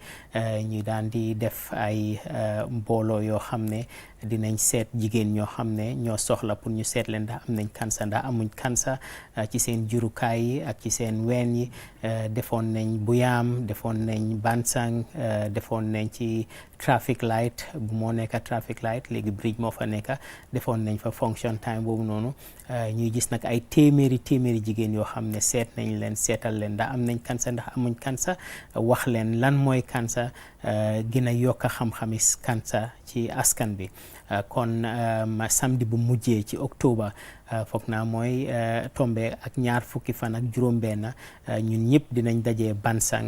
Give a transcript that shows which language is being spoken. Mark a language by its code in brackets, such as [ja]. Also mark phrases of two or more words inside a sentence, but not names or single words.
[wo] ñu daan di def ay mbooloo yoo xam ne dinañ seet jigéen ñoo xam ne ñoo soxla pour ñu seet leen ndax am nañ cancer ndax amuñ cancer ci seen jurukaay yi ak ci seen ween yi. Defoon nañ Buyaam, defoon nañ Bansang, defoon nañ ci [en] traffic light [wo] bu moo nekk [en] traffic light, [wo] léegi bridge moo fa nekk, defoon nañ fa [en] function time [wo] boobu noonu. Ñuy gis nag ay téeméeri jigéen yoo xam ne seet nañ leen, seetal leen ndax am nañ cancer ndax amuñ cancer, wax leen lan mooy cancer, gën a yokk xam-xami cancer ci askan bi. Kon samedi bu mujjee ci octobre foog naa mooy tombe ak 20 fan ak juróom-benn, ñun ñëpp dinañ dajee Bansang.